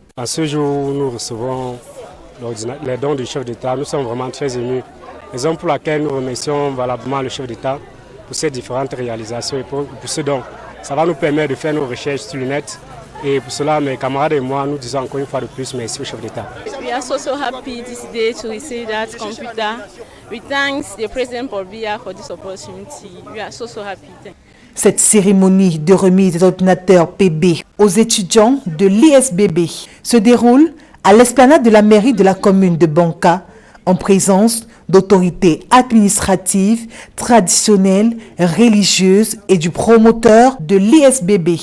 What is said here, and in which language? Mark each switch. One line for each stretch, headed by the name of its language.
French: À ce jour, nous recevons les dons du chef d'État. Nous sommes vraiment très émus. Raison pour laquelle nous remercions valablement le chef d'État pour ces différentes réalisations et pour ce don. Ça va nous permettre de faire nos recherches sur le net. Et pour cela, mes camarades et moi, nous disons encore une fois de plus merci au chef d'État.
English: We are so happy this day to receive that computer. We thank the President Paul Biya for this opportunity. We are so happy.
French: Cette cérémonie de remise des ordinateurs PB aux étudiants de l'ISBB se déroule à l'esplanade de la mairie de la commune de Banka en présence d'autorités administratives, traditionnelles, religieuses et du promoteur de l'ISBB.